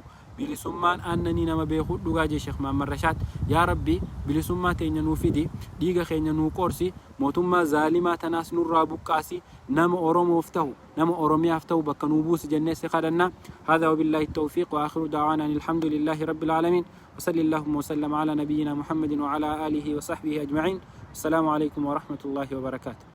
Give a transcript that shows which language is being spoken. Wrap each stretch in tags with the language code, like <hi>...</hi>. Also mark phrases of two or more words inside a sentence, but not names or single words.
<om>Bilisummaan annanii nama beekuu dhugaa jee Sheekh Muhammad Rashaad. Yaa Rabbi bilisummaa teenya nuu fidi, dhiiga keenya nuu qorsi, mootummaa zaalimaa tanaas nurraa buqqaasi, nama Oromoof ta'u, nama Oromiyaaf ta'u bakka nuu buusi jennee si kadhanna.</om> <ar>هذا وبالله التوفيق وآخر دعوانا الحمد لله رب العالمين. وصلى اللهم وسلم على نبينا محمد وعلى آله وصحبه أجمعين. السلام عليكم ورحمة الله وبركاته.</ar>